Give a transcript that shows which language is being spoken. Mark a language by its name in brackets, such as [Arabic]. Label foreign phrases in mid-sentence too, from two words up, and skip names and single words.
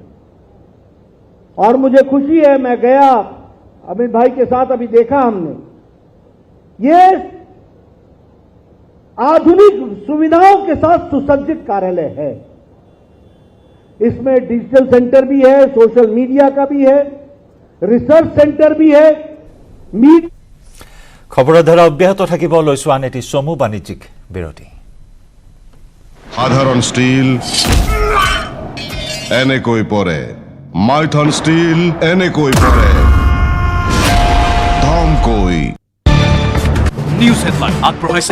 [Hindi] और मुझे खुशी है, मैं गया अमित भाई के साथ, अभी देखा हमने, ये आधुनिक सुविधाओं के साथ सुसज्जित कार्यालय है। इसमें [English] digital center [Hindi] भी है, [English] social media [Hindi] का भी है, [English] research center [Hindi] भी है। [Assamese] खबৰৰ ধাৰা অব্যাহত থাকিব, লৈছো আন এটি চমু বাণিজ্যিক বিৰতি। সাধারণ স্টিল এনেকৈ পৰে, মাইথন স্টিল এনেকৈ পৰে, ধমকৈ। [English] news headline [Assamese] আগবঢ়াইছে